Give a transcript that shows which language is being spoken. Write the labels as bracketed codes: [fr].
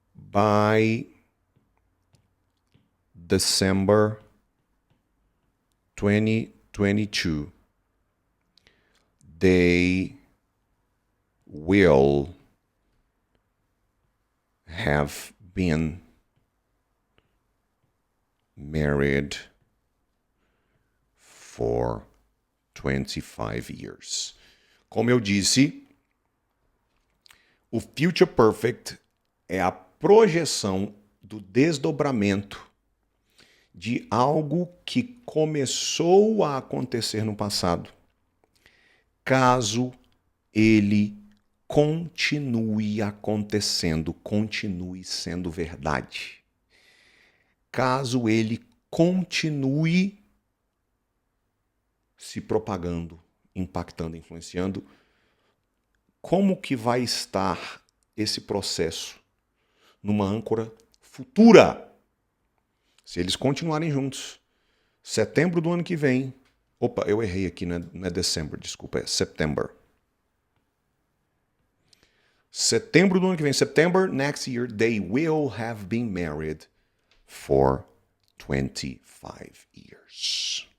[en] by December 2022, they will have been married for 25 years. [pt] Como eu disse, o Future Perfect é a projeção do desdobramento de algo que começou a acontecer no passado, caso ele continue acontecendo, continue sendo verdade. Caso ele continue se propagando, impactando, influenciando, como que vai estar esse processo numa âncora futura? Se eles continuarem juntos, setembro do ano que vem... Opa, eu errei aqui, não é dezembro, desculpa, é September. Setembro do ano que vem, [en] September next year, they will have been married for 25 years.